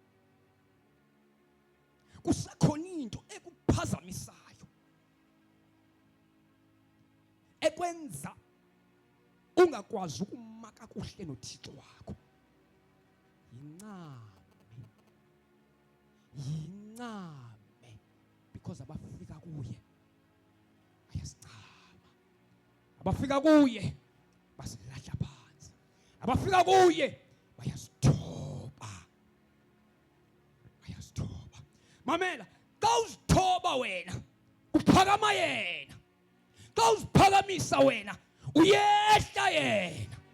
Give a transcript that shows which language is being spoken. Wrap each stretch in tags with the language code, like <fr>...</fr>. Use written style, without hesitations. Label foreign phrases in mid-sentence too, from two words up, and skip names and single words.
<xh>kusekhona into ekuphazamisayo ekwenza ungakwazi ukuma kakuhle noThixo wakho yincame because abafika kuye ayasincama abafika kuye basilahla phansi abafika kuye bayasithoba mamela xa uzithoba wena uphakama yena xa uziphakamisa wena uyehla yena</xh>